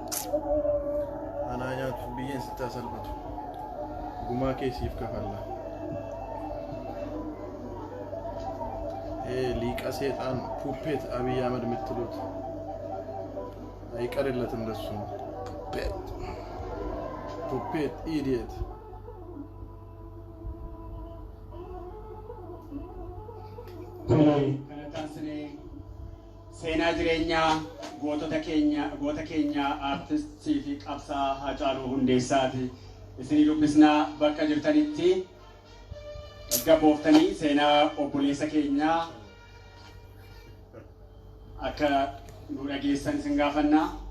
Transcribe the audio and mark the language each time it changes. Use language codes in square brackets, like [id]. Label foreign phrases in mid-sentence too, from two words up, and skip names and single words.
[om] Anaa nyaatu biyyeen sitti salphatu. Gumaa keessiif kafalla. [am] ሊቀ ሰይጣን ፑፔት አብይ አህመድ የምትሉት አይቀርለትም ለሱ [en] puppet idiot [om] seenaa jireenyaa goota keenya aartistii fi qabsaa Haacaaluu Hundeessaati. Isinii dubbisnaa bakka jirtanitti gabbooftanii seenaa obboleessa keenyaa akka nu dhageessan isin gaafannaa.